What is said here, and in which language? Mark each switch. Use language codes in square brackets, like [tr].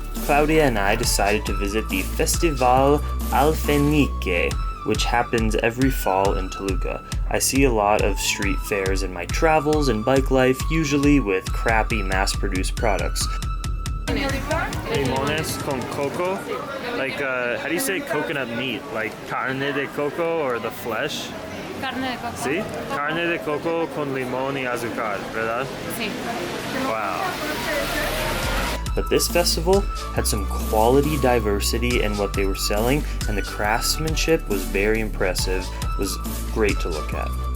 [en] Claudia and I decided to visit the Festival Alfenique, which happens every fall in Toluca. I see a lot of street fairs in my travels and bike life, usually with crappy mass-produced products. [es] Limones con coco? [en] Like, how do you say coconut meat? Like [es] carne de coco [en] or the flesh? [es] Carne de coco. Sí? Carne de coco con limón y azúcar, ¿verdad? Sí. [en] Wow. But this festival had some quality diversity in what they were selling, and the craftsmanship was very impressive. It was great to look at.